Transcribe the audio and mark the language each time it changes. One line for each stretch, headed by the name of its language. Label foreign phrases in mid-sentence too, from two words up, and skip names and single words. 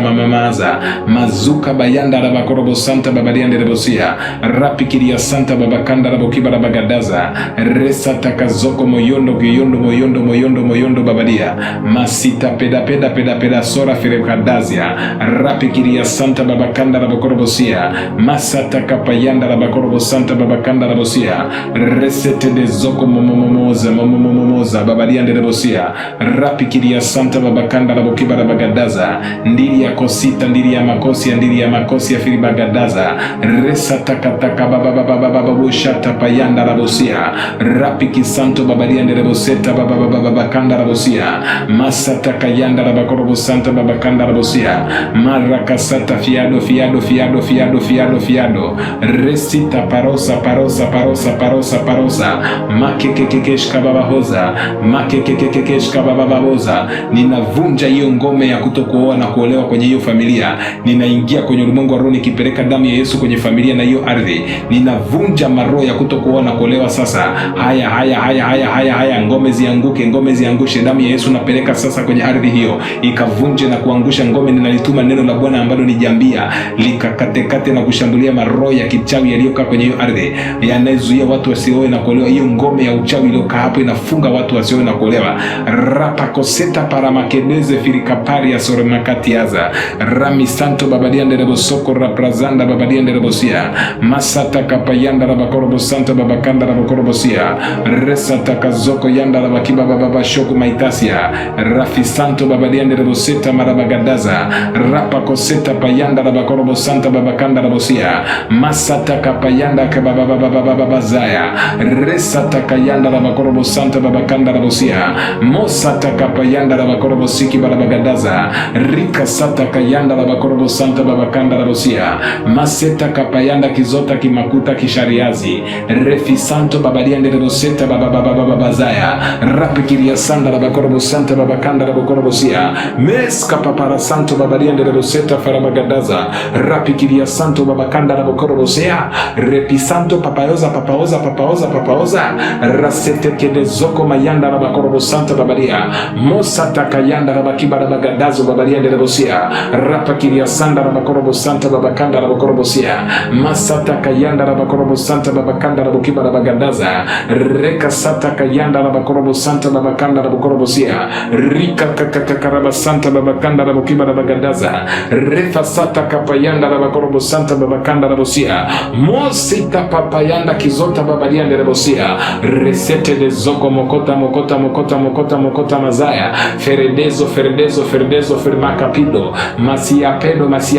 Swahili: mamamaza mazuka bayanda la bakorobo santa babadiande rebosia rapikiria santa babakanda la bokiba la bagadaza resa takazoko moyondo moyondo babadia masita peda sora ferekadazia rapikiria santa babakanda la bakorobosia masata kapayanda la bakorobo santa babakanda la bosia resete de zoko momomoza babadia ndebosia rapikiria santa babakanda la bokiba la bagadaza ndiri ya kosita ndiri ya makosi ya filibagadaza resata kataka bababushata payanda la bosia rapiki santo babadia ndeboseta babakanda la bosia masata kayanda la bakorobo santa babakanda la bosia marakasata fiado resita parosa makekekekeshka babahoza ninavunja hiyo ngome ya kutokuoa na kuolewa kwenye hiyo familia. Ninaingia kwenye ulimwengu wa roho nikipeleka damu ya Yesu kwenye familia na hiyo ardhi. Ninavunja maroho ya kutokuoa na kuolewa sasa. Haya ngome ziangushe. Damu ya Yesu napeleka sasa kwenye ardhi hiyo ikavunje na kuangusha ngome. Ninalituma neno la Bwana ambalo ni jambia likakatekate na kushambulia maroho ya kichawi yaliyokaa kwenye hiyo ardhi yanayozuia watu wasioe na kuolewa. Hiyo ngome ya uchawi iliyokaa hapo inafunga watu wasioe na kuolewa. Rapakoseta paramakedeze firikaparia soremakatiaza rami santo babadia nderebosoko raprazanda babadia nderebosia masata kapayanda rabakorobo santa babakanda rabakorobosia resata kazoko yanda rabakiba bababashoko maitasia rafi santo babadia ndereboseta marabagadaza rapakoseta payanda rabakorobo santa babakanda rabosia masata kapayanda kabababababazaya resata kayanda rabakorobo santa babakanda rabosia mosata kapayanda rabakorobo siki barabagadaza rika sata kayanda rabakorobo santa babakanda rabosia maseta kapayanda kizota kimakuta kishariazi refi santo babadia ndereboseta bababababazaya rapikiria sanda rabakorobo santa babakanda rabakorobosia meska papara santo babadia ndereboseta farabagadaza rapikiria santo babakanda rabakorobosia repi santo papaoza rasete kede zoko mayanda rabakorobo santa babadia mosata kayanda rabakiba rabagadazo babadia nderebosia rapakiria sanda rabakorobo santa babakanda rabakorobosia masata kayanda rabakorobo santa babakanda rabakiba rabagadaza reka sata kayanda rabakorobo santa babakanda rabakorobosia rika kakakaraba santa babakanda rabakiba rabagadaza refa sata kapayanda rabakorobo santa babakanda rabosia mosita papayanda kizota babadia nderebosia resete de zoko mokota mazaya feredezo fermakapido masiapedo